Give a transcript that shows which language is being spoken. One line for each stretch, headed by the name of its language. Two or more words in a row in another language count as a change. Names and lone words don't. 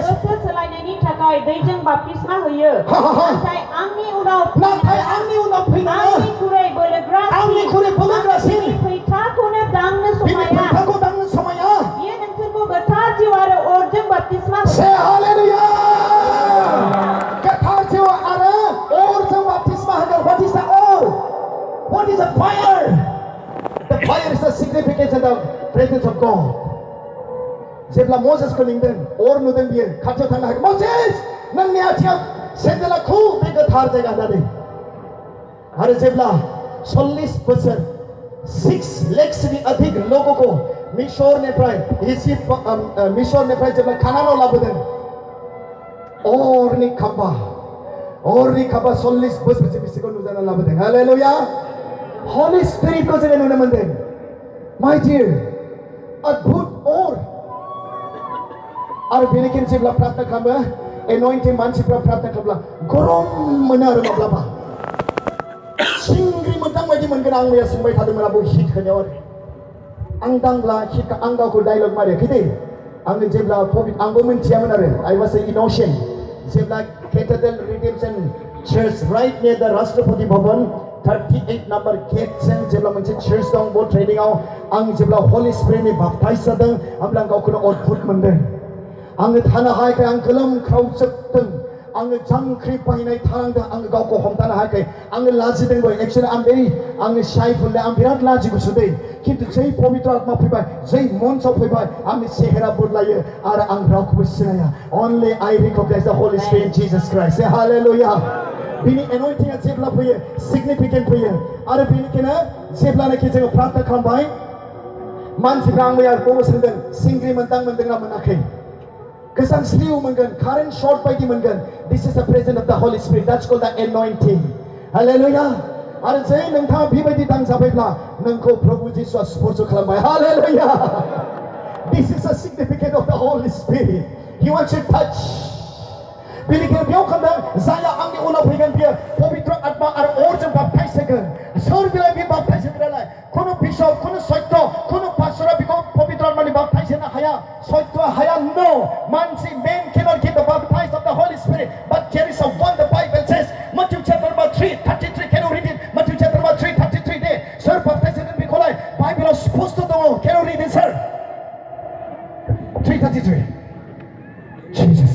Bodo: गोसो सोलायनायनि थाखाय दैजों बाप्तिस्मा होयो नाथाय आंनि उनाव फैनाय आंनिख्रुइ बोलोग्रासिन फैथाखौनो दांनो समाया बियो नोंसोरखौ गोथार जिउ आरो अरजों बाप्तिस्मा होयो से हालेलुया गोथार जिउ आरो अरजों बाप्तिस्मा होगोन
English: what is the or what is the fire The fire is the significance of the presence of God.
Bodo: जेब्ला मोसेसखौ लिंदों अर नुदों बियो खाथियाव थांनो हायाखै मोसेस नोंनि आथिङाव सेन्देला खु बे गोथार जायगा होननानै आरो जेब्ला 40 बोसोर 6 लाखनि अधिक लोगोखौ मिसरनिफ्राय जेब्ला कानानाव लाबोदों अरनि खाम्बा 40 बोसोरसो बिसोरखौ नुजाना लाबोदों हालेलुया Holy Spirit को जोङो नुनो मोनदों
English: My dear
Bodo: अद्भुत और आरो बेनिखायनो जेब्ला प्रार्थना खालामो एनॉइंटिं मानसिफ्रा प्रार्थना खालामब्ला गरम मोनो आरो माब्लाबा सिंग्रि मोनदां बायदि मोनगोन आं मैया सोंबाय थादोंमोन आबो हिट होनायाव आरो आं दांब्ला हिट आं गावखौ डायलग मारियाखै दे आङो जेब्ला आंबो मिन्थियामोन आरो
English: I was an innocent
Bodo: जेब्ला Cathedral Redemption Church
English: right near the
Bodo: राष्ट्रपति भवन 38
English: number gate
Bodo: जों जेब्ला मोनसे church दं बे ट्रेनिंआव आं जेब्ला Holy Spirit नि बाप्ताइज जादों अब्ला आं गावखौनो अद्भुत मोनदों आङो थानो हायाखै आं गोलोमख्रावजोबदों आङो जांख्रि बायनाय थानांदों आङो गावखौ हमथानो हायाखै आङो लाजिदोंबो एक्चुअली आङो शाइफुलले आं बिराद लाजिगुसु दै खिन्थु जै पवित्र आत्मा फैबाय जै मन्चआव फैबाय आंनि सेहेरा बदलायो आरो आं रावखौबो सिनाया
English: only I recognize the Holy Spirit in Jesus Christ say hallelujah
Bodo: बिनि एनॉइंटिंआ जेब्ला फैयो सिगनिफिकेन्ट फैयो आरो बेनिखायनो जेब्लानाखि जोङो प्रार्थना खालामबाय मानसिफ्रा आं मैया बबाव सोंदों सिंग्रि मोनदोंना मोनाखै गोजां स्लिउ मोनगोन
English: current shirt
Bodo: बायदि मोनगोन
English: this is the presence of the Holy Spirit that's called the anointing hallelujah
Bodo: आरो जै नोंथाङा बेबायदि दांजाबायब्ला नोंखौ प्रभु जिसुआ स्पर्श खालामबाय
English: hallelujah this is a significance of the Holy Spirit he wants to touch
Bodo: बेनिखायनो बेयाव खालामदों जाया आंनि उनाव फैगोन बियो पवित्र आत्मा आरो अरजों बाप्ताइज होगोन सोर बिलाय बे बाप्ताइज होग्रालाय खुनु बिशप खुनु सत्य खुनु पास्टरा बेखौ पवित्र आत्मानि बाप्ताइज होनो हाया सत्य हाया no मानसि
English: man cannot get the baptize of the Holy Spirit but there is a one the Bible says Matthew chapter number 3:33 can you read it Matthew chapter number 3:33 there sir baptize
Bodo: होगोन बेखौलाय बाइबेलाव स्पष्ट दङ
English: can you read it sir 3:33 Jesus